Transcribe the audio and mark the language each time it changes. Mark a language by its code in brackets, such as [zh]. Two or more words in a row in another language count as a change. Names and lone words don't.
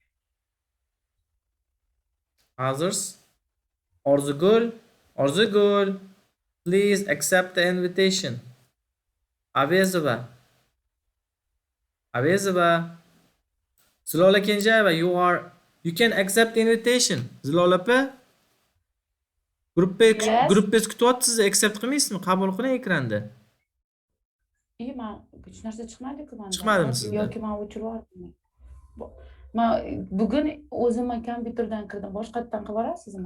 [en] Others? Orzugul, please accept the invitation. Avezova, Zilola Kenjayeva, you can accept the invitation. [uz] Zilola pa? Gruppes kutyapsiz, accept qilmaysizmi? Qabul qiling ekranda. Men hech narsa chiqmadi-ku menda. Chiqmadimi sizda? Yoki men o'chirib yubordim. Men bugun o'zim kompyuterdan kirdim. Boshqatdan qilib borasizmi?